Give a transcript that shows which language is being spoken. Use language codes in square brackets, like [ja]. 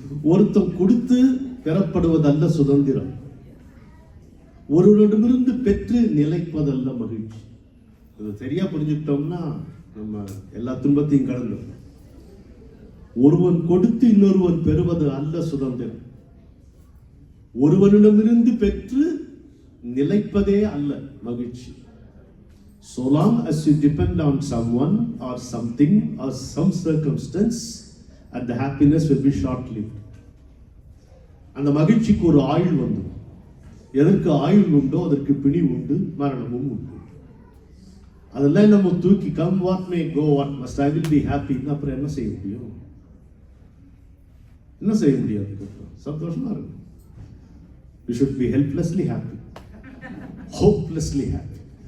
[ta] ஒருத்தம் கொடுத்து பெறப்படுவதல்ல சுதந்திரம், ஒருவரிடமிருந்து பெற்று நிலைப்பதல்ல மகிழ்ச்சி. அது சரியா புரிஞ்சுக்கிட்டோம்னா நம்ம எல்லா துன்பத்தையும் கடந்தோம். ஒருவன் கொடுத்து இன்னொருவன் பெறுவது அல்ல சுதந்திரம். ஒருவனிடமிருந்து பெற்று நிலைப்பதே அல்ல மகிழ்ச்சி. [en] So long as you depend on someone or something or some circumstance, and the happiness will be short-lived. [ta] அந்த மகிழ்ச்சிக்கு ஒரு ஆயுள் வந்து, எதற்கு ஆயுள் உண்டோ அதற்கு பிணி உண்டு, மரணமும் உண்டு. அதெல்லாம் நம்ம தூக்கி [en] come what may go what must, I will be happy. [ta] அப்புறம் என்ன செய்ய முடியும்? என்ன செய்ய முடியாது? சந்தோஷமா இருக்கும். [en] We should be helplessly happy, hopelessly happy.